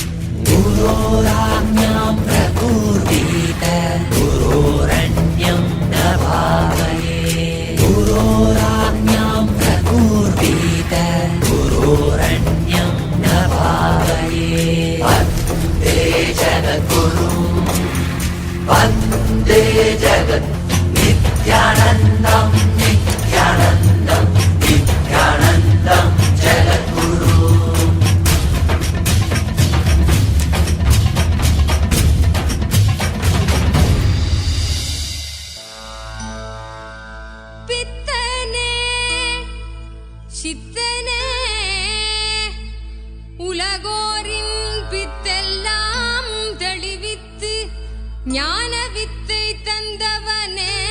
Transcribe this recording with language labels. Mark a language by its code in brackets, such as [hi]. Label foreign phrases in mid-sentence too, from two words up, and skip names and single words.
[sa] गुरोराज्ञां प्रकुर्वीत गुरोरन्यं न भावयेत् गुरोराज्ञां प्रकुर्वीत गुरोरन्यं न भावयेत् वन्दे जगद्गुरुं वन्दे जगत् नित्यानन्दं नित्यानन्दं नित्यानन्दं जगद्गुरुम् [ta] பித்தனே சித்தனே உலகோரின் பித்தெல்லாம் தெளிவித்து ஞான வித்தை தந்தவனே